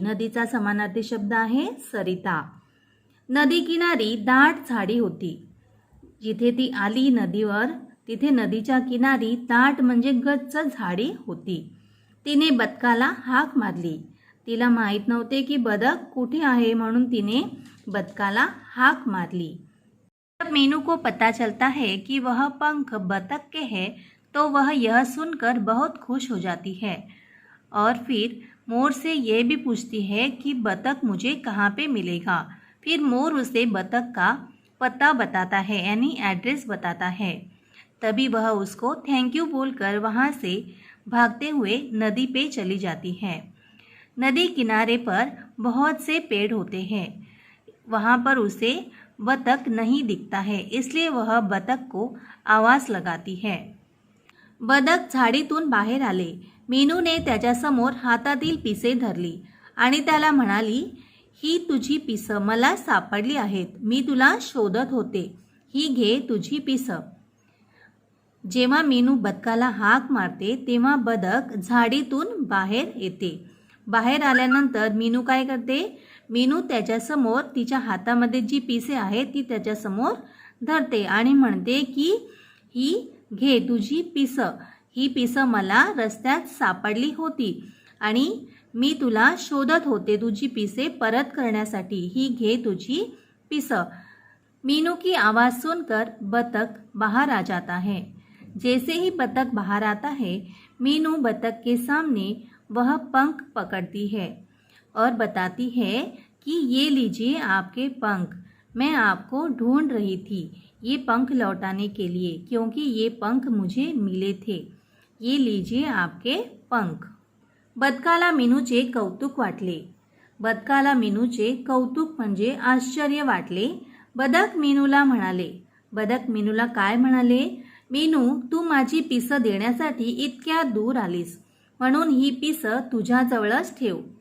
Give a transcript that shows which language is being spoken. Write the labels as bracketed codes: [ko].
[mr] नदीचा समानार्थी शब्द आहे सरिता. नदी किनारी दाट झाडी होती. जिथे ती आली नदीवर तिथे नदीच्या किनारी दाट म्हणजे गच्च झाडी होती. तिने बदकाला हाक मारली. तिला माहीत नव्हते की बदक कुठे आहे, म्हणून तिने बदकाला हाक मारली. [hi] जब मीनू को पता चलता है कि वह पंख बतख के हैं, तो वह यह सुनकर बहुत खुश हो जाती है और फिर मोर से यह भी पूछती है कि बतख मुझे कहाँ पे मिलेगा. फिर मोर उसे बतख का पता बताता है, यानी एड्रेस बताता है. तभी वह उसको थैंक यू बोलकर वहाँ से भागते हुए नदी पे चली जाती है. नदी किनारे पर बहुत से पेड़ होते हैं. वहाँ पर उसे बतख नहीं दिखता है, इसलिए वह बतख को आवाज लगाती है. [mr] बदक झाडीतून बाहेर आले. मीनूने त्याच्यासमोर हातातील पिसे धरली आणि त्याला म्हणाली, ही तुझी पिसं मला सापडली आहेत. मी तुला शोधत होते. ही घे तुझी पिसं. जेव्हा मीनू बदकाला हाक मारते तेव्हा बदक झाडीतून बाहेर येते. बाहेर आल्यानंतर मीनू काय करते? मीनू त्याच्यासमोर तिच्या हातामध्ये जी पिसे आहेत ती त्याच्यासमोर धरते आणि म्हणते की ही घे तुझी पिसं. ही पिसं मला रस्त्यात सापडली होती आणि मी तुला शोधत होते तुझी पिसे परत करण्यासाठी. ही घे तुझी पिसं. [hi] मीनू की आवाज़ सुनकर बतख बाहर आ जाता है. जैसे ही बतख बाहर आता है, मीनू बतख के सामने वह पंख पकड़ती है और बताती है कि ये लीजिए आपके पंख. मैं आपको ढूंढ रही थी ये पंख लौटाने के लिए, क्योंकि ये पंख मुझे मिले थे. ये लीजिए आपके पंख. [mr] बदकाला मीनूचे कौतुक वाटले. बदकाला मीनूचे कौतुक म्हणजे आश्चर्य वाटले. बदक मीनूला म्हणाले. बदक मीनूला काय म्हणाले? मीनू, तू माझी पिसं देण्यासाठी इतक्या दूर आलीस, म्हणून ही पिसं तुझ्याजवळच ठेव.